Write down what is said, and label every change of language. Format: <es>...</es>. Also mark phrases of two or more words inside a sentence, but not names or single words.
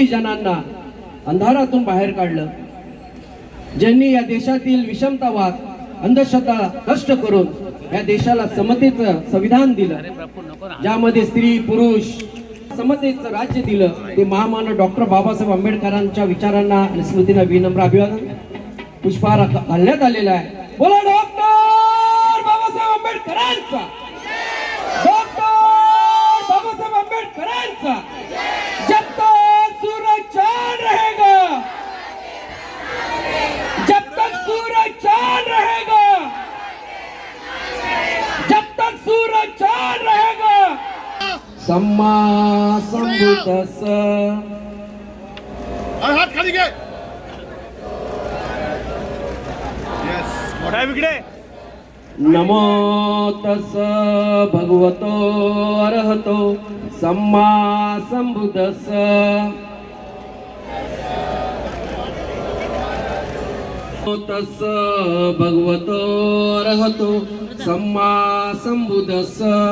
<mr>जणांना अंधारातून बाहेर काढलं, ज्यांनी या देशातील विषमतावाद अंधश्रद्धा नष्ट करून या देशाला समतेचं संविधान दिलं, ज्यामध्ये स्त्री पुरुष समतेचं राज्य दिलं, ते महामानव डॉक्टर बाबासाहेब आंबेडकरांच्या विचारांना आणि स्मृतींना विनम्र अभिवादन पुष्पहार घालण्यात आलेला आहे। बोला डॉक्टर बाबासाहेब आंबेडकरांचा, डॉक्टर बाबासाहेब आंबेडकरांचा।</mr> <hi>जब तक सूरज चांद रहेगा, जब तक सूरज चांद रहेगा, जब तक सूरज चांद रहेगा।</hi> <pi>सम्मा संबुद्धस्स।</pi> <mr>हात खाली घे। यस, मोठा बिगडे।</mr> <pi>नमो तस्स भगवतो अरहतो सम्मा संबुद्धस्स। नमो तस्स भगवतो अरहतो सम्मा संबुद्धस्स।</pi>